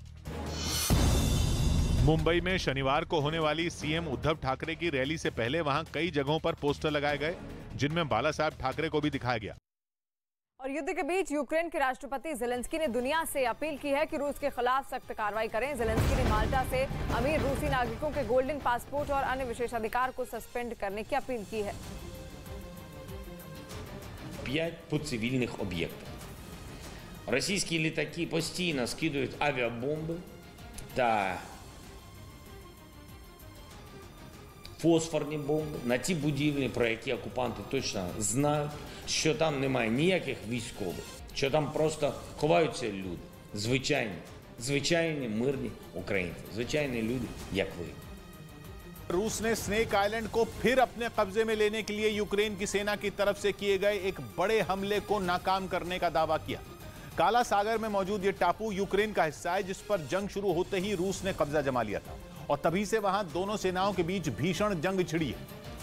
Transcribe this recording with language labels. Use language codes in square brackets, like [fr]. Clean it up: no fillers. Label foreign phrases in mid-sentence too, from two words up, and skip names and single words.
[hi] मुंबई में शनिवार को होने वाली सीएम उद्धव ठाकरे की रैली से पहले वहां कई जगहों पर पोस्टर लगाए गए, जिनमें बाला साहब ठाकरे को भी दिखाया गया। और युद्ध के बीच यूक्रेन के राष्ट्रपति ज़ेलेंस्की ने दुनिया से अपील की है कि रूस के खिलाफ सख्त कार्रवाई करें। ज़ेलेंस्की ने माल्टा से अमीर रूसी नागरिकों के [en] golden passport [hi] और अन्य विशेषाधिकार को सस्पेंड करने की अपील की है। [uk] 5 по цивільних об'єктах. Російські літаки постійно скидують авіабомби та фосфорні бомби на ті будівлі, про які окупанти точно знають, що там немає ніяких військових, що там просто ховаються люди, звичайні мирні українці, звичайні люди, як ви. [hi] रूस ने स्नेक आइलैंड को फिर अपने कब्जे में लेने के लिए यूक्रेन की सेना की तरफ से किए गए एक बड़े हमले को नाकाम करने का दावा किया। काला सागर में मौजूद यह टापू यूक्रेन का हिस्सा है, जिस पर जंग शुरू होते ही रूस ने कब्जा जमा लिया था और तभी से वहां दोनों सेनाओं के बीच भीषण जंग छिड़ी है,